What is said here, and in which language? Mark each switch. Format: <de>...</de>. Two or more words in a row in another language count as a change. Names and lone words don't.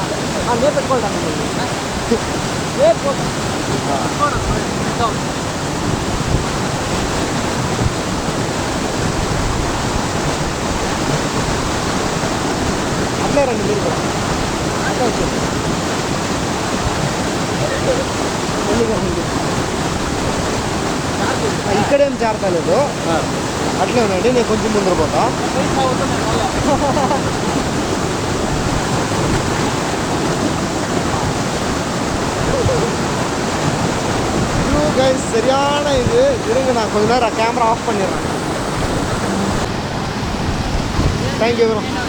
<te>నేను పెట్టుకుంటాను. అట్లే రండి మీరు కూడా. అట్లా వచ్చేది ఇక్కడేం జారతలేదు, అట్లే ఉండండి. నేను కొంచెం ముందర పోతా.</te> <ta>கைஸ் சரியான இது. இருங்க, நான் கொஞ்ச நேரம்</ta> <en>camera off</en> <ta>பண்ணிடுறேன்.</ta> <en>thank you bro.</en>